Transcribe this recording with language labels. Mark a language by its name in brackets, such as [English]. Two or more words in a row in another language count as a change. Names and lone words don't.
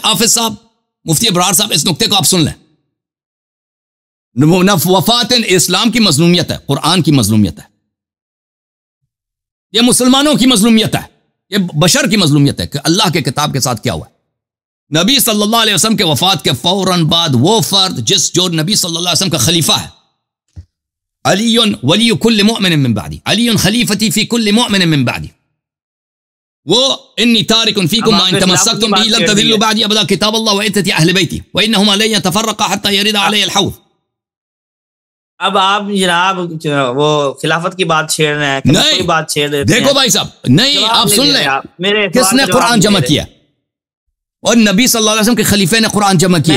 [Urdu] حافظ صاحب مفتی ابرار صاحب اس نقطے کو آپ سن لیں. وفات اسلام کی مظلومیت ہے، قرآن کی مظلومیت ہے، یہ مسلمانوں کی مظلومیت ہے، یہ بشر کی مظلومیت ہے کہ اللہ کے کتاب کے ساتھ کیا ہوا ہے. [Arabic] نبی صلی اللہ علیہ وسلم [Urdu] کے وفات کے فوراً بعد وہ فرد جو نبی [Arabic] صلی اللہ علیہ وسلم [Urdu] کا خلیفہ ہے، [Arabic] علی ولی کل مؤمن من بعدی، علی خلیفتی فی کل مؤمن من بعدی، وہ انی تارک فیکم ما ان تمسکتم به لن تضلوا بعدی ابدا کتاب اللہ وعترتی اہل بیتی وانہما لن یتفرقا حتی یرد علی الحوض. [Urdu] اب آپ جناب وہ خلافت کی بات چھیڑ رہے ہیں، کوئی بات چھیڑ رہے ہیں. دیکھو بھائی صاحب نہیں آپ سن لیں، کس نے قرآن جمع کیا؟ اور نبی [Arabic] صلی اللہ علیہ وسلم [Urdu] کے خلیفے نے قرآن جمع کیا.